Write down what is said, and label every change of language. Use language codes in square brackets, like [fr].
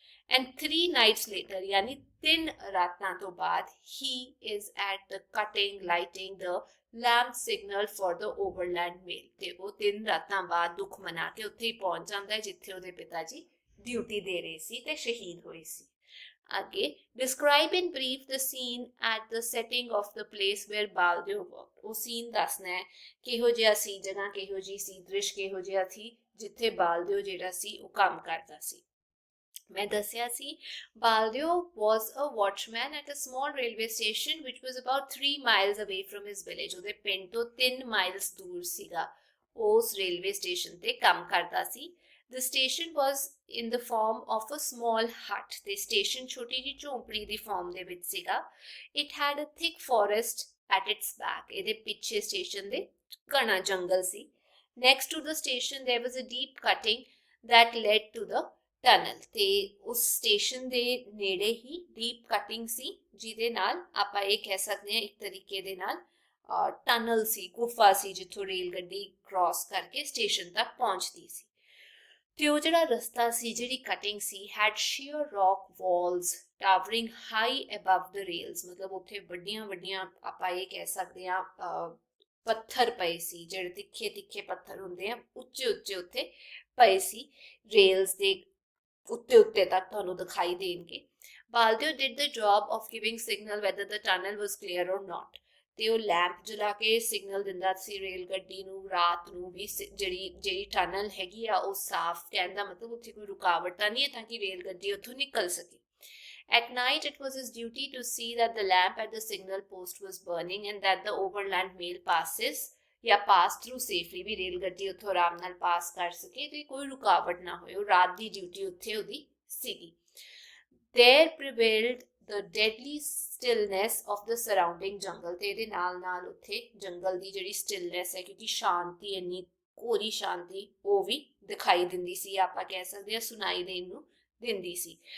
[en] And 3 nights later, [hi] यानी [pa] 3 ਰਾਤਾਂ ਤੋਂ ਬਾਅਦ, [en] he is at the cutting, lighting the lamp signal for the overland mail, [pa] ਤੇ ਉਹ 3 ਰਾਤਾਂ ਬਾਅਦ ਦੁੱਖ ਮਨਾ ਕੇ ਉੱਥੇ ਹੀ ਪਹੁੰਚ ਜਾਂਦਾ ਹੈ ਜਿੱਥੇ ਉਹਦੇ ਪਿਤਾ ਜੀ ਡਿਊਟੀ ਦੇ ਰਹੇ ਸੀ ਤੇ ਸ਼ਹੀਦ ਹੋਏ ਸੀ। ਅੱਗੇ, [en] describe in brief the scene at the setting of the place where Baldev worked, [pa] ਉਹ ਸੀਨ ਦੱਸਣਾ ਹੈ ਕਿਹੋ ਜਿਹਾ ਸੀ, ਜਗ੍ਹਾ ਕਿਹੋ ਜਿਹੀ ਸੀ, ਦ੍ਰਿਸ਼ ਕਿਹੋ ਜਿਹਾ ਸੀ ਜਿੱਥੇ ਬਾਲਦੇਵ ਜਿਹੜਾ ਸੀ ਉਹ ਕੰਮ ਕਰਦਾ ਸੀ। ਮੈਂ ਦੱਸਿਆ ਸੀ [en] Baldev was a watchman at a small railway station which was about 3 miles away from his village, [pa] ਉਹਦੇ ਪਿੰਡ ਤੋਂ 3 ਮਾਈਲਸ ਦੂਰ ਸੀਗਾ, ਉਸ ਰੇਲਵੇ ਸਟੇਸ਼ਨ ਤੇ ਕੰਮ ਕਰਦਾ ਸੀ। [en] The station was in the form of a small hut, [pa] ਤੇ ਸਟੇਸ਼ਨ ਛੋਟੀ ਜਿਹੀ ਝੌਂਪੜੀ ਦੀ ਫਾਰਮ ਦੇ ਵਿੱਚ ਸੀਗਾ। [en] It had a thick forest at its back, [pa] ਇਹਦੇ ਪਿੱਛੇ ਸਟੇਸ਼ਨ ਦੇ ਘਣਾ ਜੰਗਲ ਸੀ। [en] Next to the station there was a deep cutting that led to the [pa] tunnel, ਤੇ ਉਸ ਸਟੇਸ਼ਨ ਦੇ ਨੇੜੇ ਹੀ ਡੀਪ ਕਟਿੰਗ ਸੀ ਜਿਹਦੇ ਨਾਲ ਆਪਾਂ ਇਹ ਕਹਿ ਸਕਦੇ ਹਾਂ ਇੱਕ ਤਰੀਕੇ ਦੇ ਨਾਲ ਟਨਲ ਸੀ, ਗੁਫਾ ਸੀ ਜਿੱਥੋਂ ਰੇਲ ਗੱਡੀ ਕ੍ਰਾਸ ਕਰਕੇ ਸਟੇਸ਼ਨ ਤੱਕ ਪਹੁੰਚਦੀ ਸੀ। ਤੇ ਉਹ ਜਿਹੜਾ ਰਸਤਾ ਸੀ, ਜਿਹੜੀ cutting ਸੀ, [en] had sheer rock walls towering high above the rails, [pa] ਮਤਲਬ ਉੱਥੇ ਵੱਡੀਆਂ ਵੱਡੀਆਂ ਆਪਾਂ ਇਹ ਕਹਿ ਸਕਦੇ ਹਾਂ ਪੱਥਰ ਪਏ ਸੀ, ਜਿਹੜੇ ਤਿੱਖੇ ਤਿੱਖੇ ਪੱਥਰ ਹੁੰਦੇ ਆ, ਉੱਚੇ ਉੱਚੇ ਉੱਥੇ ਪਏ ਸੀ, ਰੇਲਸ ਦੇ ਉੱਤੇ ਉੱਤੇ ਤੱਕ ਤੁਹਾਨੂੰ ਦਿਖਾਈ ਦੇਣਗੇ। [en] Baldev did the job of giving signal whether the tunnel was clear or not, [pa] ਤੇ ਉਹ ਲੈਂਪ ਜਲਾ ਕੇ ਸਿਗਨਲ ਦਿੰਦਾ ਸੀ ਰੇਲ ਗੱਡੀ ਨੂੰ ਰਾਤ ਨੂੰ ਵੀ, ਜਿਹੜੀ ਟਨਲ ਹੈਗੀ ਆ ਉਹ ਸਾਫ਼, ਕਹਿਣ ਦਾ ਮਤਲਬ ਉੱਥੇ ਕੋਈ ਰੁਕਾਵਟ ਤਾਂ ਨਹੀਂ ਹੈ ਤਾਂ ਕਿ ਰੇਲ ਗੱਡੀ ਉੱਥੋਂ ਨਿਕਲ ਸਕੇ। [en] At night it was his duty to see that the lamp at the signal post was burning and that the overland mail passes [pa] ਜਾਂ ਪਾਸ ਥਰੂ ਸੇਫਲੀ, ਵੀ ਰੇਲ ਗੱਡੀ ਉੱਥੋਂ ਆਰਾਮ ਨਾਲ ਪਾਸ ਕਰ ਸਕੇ ਤੇ ਕੋਈ ਰੁਕਾਵਟ ਨਾ ਹੋਏ। ਉਹ ਰਾਤ ਦੀ ਡਿਊਟੀ ਉੱਥੇ ਉਹਦੀ ਸੀਗੀ। [en] There prevailed the deadly stillness of the surrounding jungle, [pa] ਤੇ ਇਹਦੇ ਨਾਲ ਉੱਥੇ ਜੰਗਲ ਦੀ ਜਿਹੜੀ stillness ਹੈ, ਕਿਉਂਕਿ ਸ਼ਾਂਤੀ, ਇੰਨੀ ਘੋਰੀ ਸ਼ਾਂਤੀ ਉਹ ਵੀ ਦਿਖਾਈ ਦਿੰਦੀ ਸੀ, ਆਪਾਂ ਕਹਿ ਸਕਦੇ ਹਾਂ ਸੁਣਾਈ ਦੇਣ ਨੂੰ ਦਿੰਦੀ ਸੀ।